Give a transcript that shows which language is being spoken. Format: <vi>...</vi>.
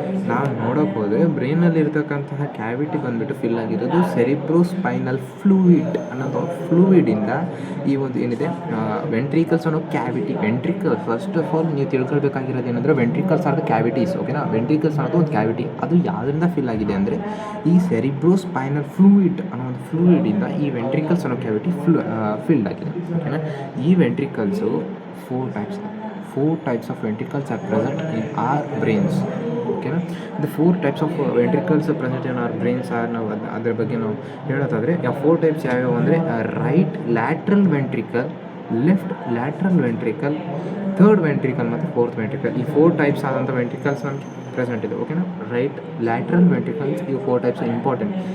<kn>ನಾವು ನೋಡೋಕೆ ಹೋದರೆ ಬ್ರೈನಲ್ಲಿ ಇರ್ತಕ್ಕಂತಹ ಕ್ಯಾವಿಟಿ ಬಂದುಬಿಟ್ಟು ಫಿಲ್ ಆಗಿರೋದು ಸೆರಿಬ್ರೋಸ್ಪೈನಲ್ ಫ್ಲೂಯಿಡ್ ಅನ್ನೋದು ಫ್ಲೂಯಿಡಿಂದ ಈ ಒಂದು ಏನಿದೆ ವೆಂಟ್ರಿಕಲ್ಸ್ ಅನ್ನೋ cavity. Ventricle first of all ನೀವು ತಿಳ್ಕೊಳ್ಬೇಕಾಗಿರೋದು ಏನಂದರೆ ವೆಂಟ್ರಿಕಲ್ಸ್ ಆರ್ ದ ಕ್ಯಾವಿಟೀಸ್. ಓಕೆನಾ, ವೆಂಟ್ರಿಕಲ್ಸ್ ಅನ್ನೋದು ಒಂದು ಕ್ಯಾವಿಟಿ. ಅದು ಯಾವುದರಿಂದ ಫಿಲ್ ಆಗಿದೆ ಅಂದರೆ ಈ ಸೆರಿಬ್ರೋಸ್ಪೈನಲ್ ಫ್ಲೂಯಿಡ್ ಅನ್ನೋ ಒಂದು ಫ್ಲೂಯಿಡಿಂದ ಈ ವೆಂಟ್ರಿಕಲ್ಸ್ ಅನ್ನೋ ಕ್ಯಾವಿಟಿ ಫಿಲ್ಡ್ ಆಗಿದೆ.</kn> <en>ಓಕೆನಾ, ಈ ventricles four types of ventricles are present in our brains.</en> <kn>ಓಕೆನಾ, the 4 types of ventricles present in our brains are, ನಾವು ಅದ್ರ ಬಗ್ಗೆ ನಾವು ಹೇಳೋದಾದರೆ ಆ 4 types ಯಾವ್ಯಾವು ಅಂದರೆ right lateral ventricle, left lateral ventricle, third ventricle ಮತ್ತು ಫೋರ್ತ್ ವೆಂಟ್ರಿಕಲ್. ಈ 4 ಟೈಪ್ಸ್ ಆದಂಥ ವೆಂಟ್ರಿಕಲ್ಸ್ ನಮಗೆ ಪ್ರೆಸೆಂಟ್ ಇದೆ. ಓಕೆನಾ, ರೈಟ್ ಲ್ಯಾಟ್ರಲ್ ವೆಂಟ್ರಿಕಲ್ಸ್, ಈ 4 ಟೈಪ್ಸ್ ಇಂಪಾರ್ಟೆಂಟ್.</kn>